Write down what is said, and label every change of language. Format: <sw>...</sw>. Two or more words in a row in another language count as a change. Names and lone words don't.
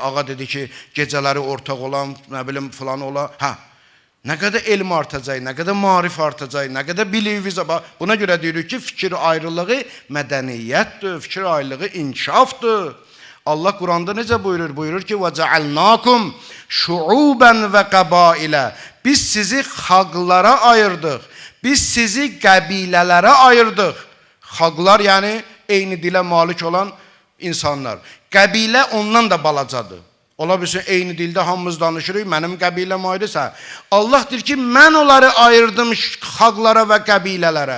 <az>Ağa dedi ki, gecələri ortaq olan, nə bilim, filan olan. Nə qədər elm artacaq, nə qədər marif artacaq, nə qədər biliyimiz. Buna görə deyirik ki, fikir ayrılığı mədəniyyətdir, fikir ayrılığı inkişafdır. Allah Quranda necə buyurur? Buyurur ki,</az> <ar>وَجَعَلْنَاكُمْ شُعُوبًا وَقَبَائِلًا</ar> <az>Biz sizi xalqlara ayırdıq. Biz sizi qəbilələrə ayırdıq. Xalqlar yəni eyni dilə malik olan insanlar. Qəbilə ondan da balacadır. Ola bilsin, eyni dildə hamımız danışırıq, mənim qəbiləm ayrısa. Allah deyir ki, mən onları ayırdım xalqlara və qəbilələrə.</az>